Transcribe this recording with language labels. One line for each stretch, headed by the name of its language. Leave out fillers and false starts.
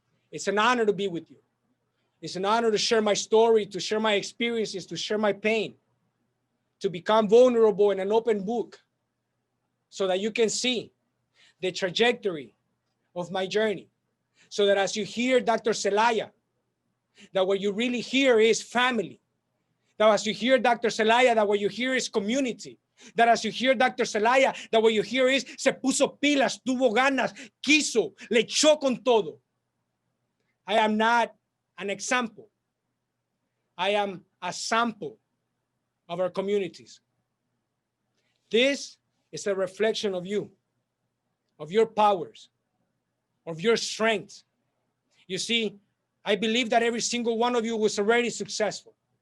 English: It's an honor to be with you. It's an honor to share my story, to share my experiences, to share my pain, to become vulnerable in an open book so that you can see the trajectory of my journey. So that as you hear Dr. Zelaya, that what you really hear is family. That as you hear Dr. Zelaya, that what you hear is community. That as you hear Dr.
Spanish: Zelaya,
English: that what you hear is
Spanish: se puso pilas, tuvo ganas, quiso, le echó con todo.
English: I am not an example. I am a sample of our communities. This is a reflection of you, of your powers, of your strengths. You see, I believe that every single one of you was already successful.